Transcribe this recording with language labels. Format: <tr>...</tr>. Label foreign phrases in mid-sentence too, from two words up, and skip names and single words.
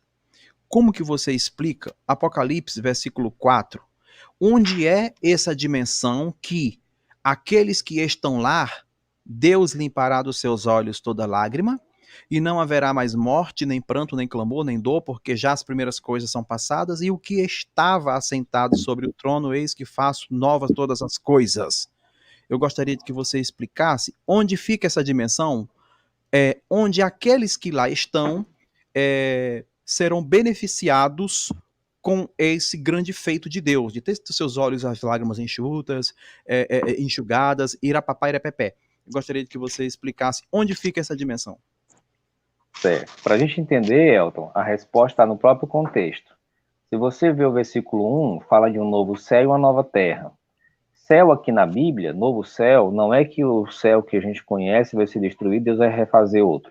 <pt>Como que você explica Apocalipse, versículo 4, onde é essa dimensão que aqueles que estão lá, Deus limpará dos seus olhos toda lágrima, e não haverá mais morte, nem pranto, nem clamor, nem dor, porque já as primeiras coisas são passadas, e o que estava assentado sobre o trono, eis que faço novas todas as coisas. Eu gostaria que você explicasse onde fica essa dimensão, onde aqueles que lá estão serão beneficiados com esse grande feito de Deus, de ter seus olhos as lágrimas enxutas, enxugadas, irapapá, irapepé. Eu gostaria que você explicasse onde fica essa dimensão. Certo. Para a gente entender, Elton, a resposta está no próprio contexto. Se você vê o versículo 1, fala de um novo céu e uma nova terra. Céu aqui na Bíblia, novo céu, não é que o céu que a gente conhece vai ser destruído, Deus vai refazer outro.</pt>